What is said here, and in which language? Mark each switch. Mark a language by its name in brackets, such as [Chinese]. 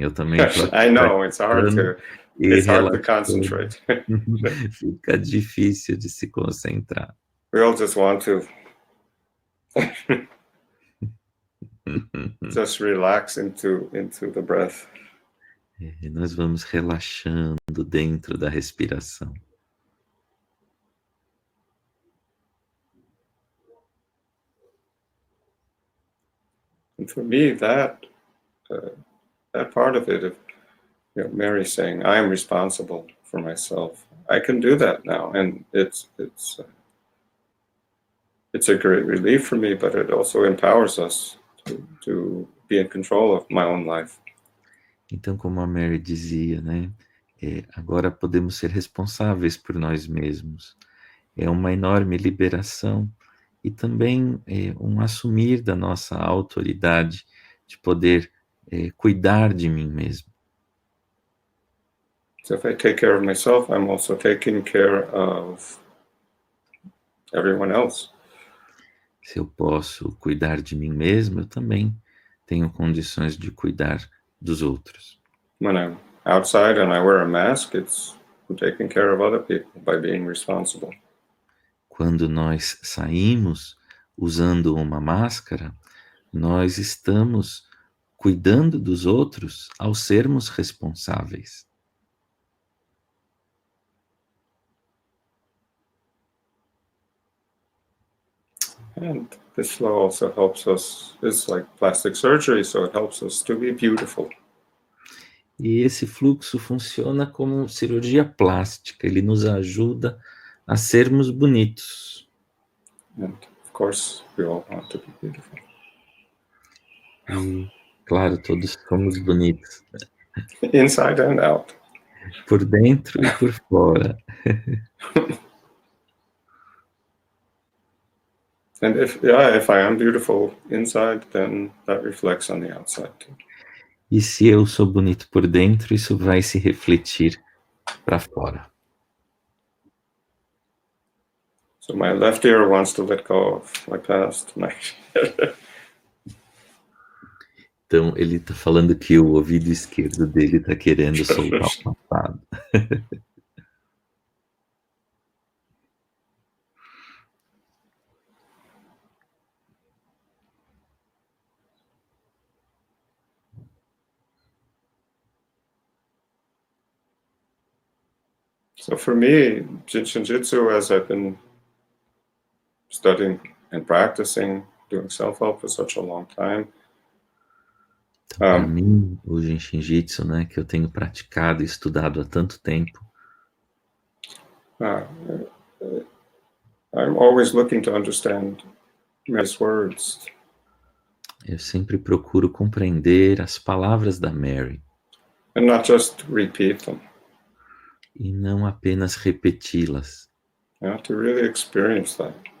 [Portuguese] Eu também [English] I know, it's hard to concentrate. [Portuguese] Fica difícil de se concentrar. [English] We all just want to just relax into the breath. [Portuguese] Nós vamos relaxando dentro da respiração. [English] And for me, that part of it, of Mary saying, "I am responsible for myself," I can do that now, and it's a great relief for me. But it also empowers us to be in control of my own life. [Portuguese] Então, como a Mary dizia, né, agora podemos ser responsáveis por nós mesmos. É uma enorme liberação e também um assumir da nossa autoridade de poder cuidar de mim mesmo. [English] So if I take care of myself, I'm also taking care of everyone else. [Portuguese] Se eu posso cuidar de mim mesmo, eu também tenho condições de cuidar dos outros. [English] When I'm outside and I wear a mask, I'm taking care of other people by being responsible. [Portuguese] Quando nós saímos usando uma máscara, nós estamos cuidando dos outros ao sermos responsáveis. [English] And this flow also helps us, it's like plastic surgery, so it helps us to be beautiful. [Portuguese] E esse fluxo funciona como cirurgia plástica, ele nos ajuda a sermos bonitos. [English] And of course, we all want to be beautiful. [Portuguese] E, claro, todos somos bonitos, [English] Inside and out. [Portuguese] por dentro e por fora. [English] And if I am beautiful inside, then that reflects on the outside too. [Portuguese] E se eu sou bonito por dentro, isso vai se refletir para fora. [English] So my left ear wants to let go of my past. [Portuguese] Então, ele está falando que o ouvido esquerdo dele está querendo soltar o passado. [English] So for me, Jin Shin Jyutsu, as I've been studying and practicing, doing self-help for such a long time. [Portuguese] Então, para mim, o Jin Shin Jyutsu, né, que eu tenho praticado e estudado há tanto tempo, [English] I'm always looking to understand Mary's words. [Portuguese] eu sempre procuro compreender as palavras da Mary. [English] And not just repeat them. [Portuguese] E não apenas repeti-las. [English] To really experience that.